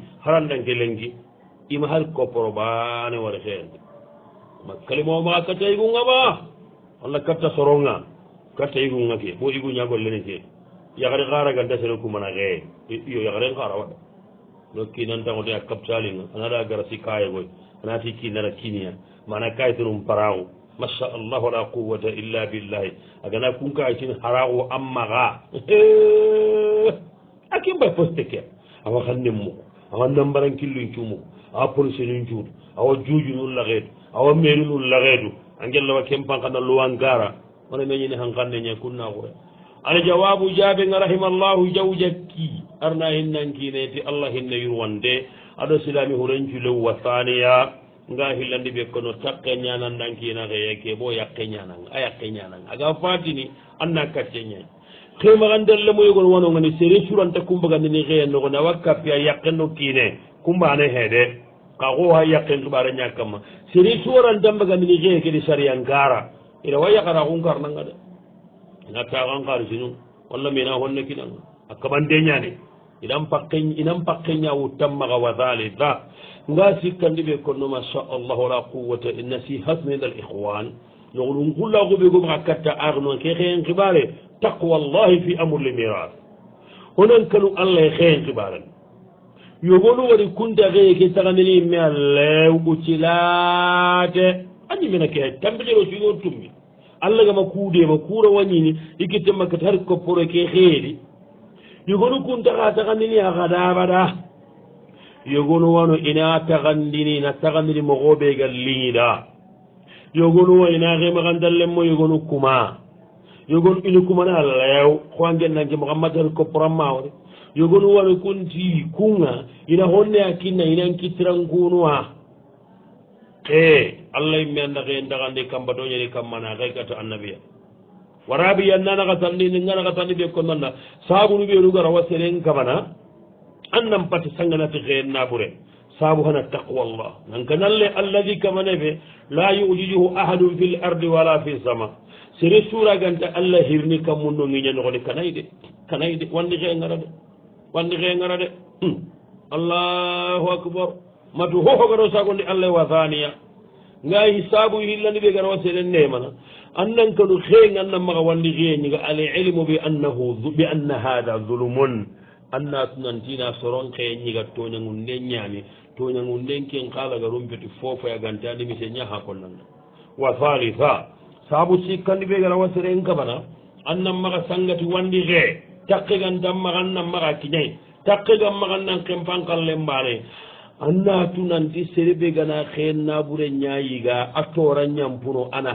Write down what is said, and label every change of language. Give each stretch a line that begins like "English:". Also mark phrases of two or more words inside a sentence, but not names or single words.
Soninke: harandanke lenki ima har koporo baane wara xeyendi ma kalimo maxa katta yigunga ma walla katta soronga katta yigunga ke bo igu ñagollene ke yaxari xaraganta sene kumana xeye iyo yaxaren xara waɗa no kinantangote a kaptalinga anaɗa gara si kayegoy anati kinara kiniya mana kaytinum paraxu
Arabic: ما شاء الله ولا قوة إلا بالله
Soninke: agana kun kayitin haraxu a maxa a kimbay poste ke awa xan nemmuku awa nambarankillun cumuku awa police nun cuutu awa juujunun laxeetu awa merinun laxeetu a ngellawa kempanxana luwangara wona meñini hanxanne ñe kunnaxure ala jawabu jaabenga rahimallahu jawjakki arna hinnankineti allah hinne yurwande aɗo silami hurenculew
Arabic: وثانيا
Soninke: nga hillandi ɓe kono takke ñanandankina xeye ke bo yakke ñananga a yakke ñananga aga fatini anna kacce ñay xemaxandelle moyogon wanongani sere suranta kumbagandini xeye noxone awa kappi a yakkeno kiine kumbane heede xa xo ha yakken xiɓare ñakkama sere suwarantambagandini xeye kedi saria ngara ina wa yakara xun karnanga de ina taxan xarisinu walla mina honne kinanga a kaɓande ñani inan pakke ñawu tammaxa
Arabic: وثالثا
Soninke: nga sikkandi ɓe konno
Arabic: ما شاء الله ولا قوة نصيحة من الإخوان
Soninke: noxonum xullaxuɓe go maxa katta arno ke xeen xibare
Arabic: تقوى الله في أمور الميراث
Soninke: onan kanu allah e xeen xibaren yogonu wari kunta xeye ke taxandini me a lew ɓucilate a ñimena ke tambixiro sigo tummi allah gama kuudema kuura wañini ikkitemma kat har kopporo ke xeedi yogonu kunta xa taxandini a xadaɓaɗa yogonu wano ina taxandini na taxandini moxoɓe ga liñida yogonu wa ina xemaxandallenmo yogonu kuma yogonu ini kumana lew xoangennanke moxammatar kopporanmawore yogonu wano kunti kunga ina honne a kinna inan kittirankunuwa allah imme anda xe ndaxandi kambatoñani kammana xe kata annabiya warabi yannanaxa tandini nganaxa tandi ɓe konnanda sabunu ɓeenu gara wa seren kamana annan pati sanganati xeen naɓure saabu hana taqwallah nankanalle
Arabic: الذي كان فيه لا يجده أحد في الأرض ولا في السماء
Soninke: sere suraganta allah hirni kammunno ngiñanoxoni kanay de wandi xe ngara de
Arabic: الله أكبر
Soninke: matu hohogaro sagondi allah
Arabic: وثانيا
Soninke: nga hisabu hillandi ɓe gara wa seren nemana annan kanu xeeng annan maxa wandi xeeñiga
Arabic: العلم بأن هذا ظلم
Soninke: anna tunantina soron xeeñiga toñangun nden ñaami toñangun nden ken xaalaga rumpeti fofoya gante andimise ñaha konnanga
Arabic: وثالثا
Soninke: saabu sikkandi ɓe gara wa seren kabana annan maxa sangati wandi xee taqegantan maxa annan maxa kiñay taqegan maxa nan xempanqallen mbaane anna tunanti serebe gana xeen naɓure ñayiga a toora ñampuno ana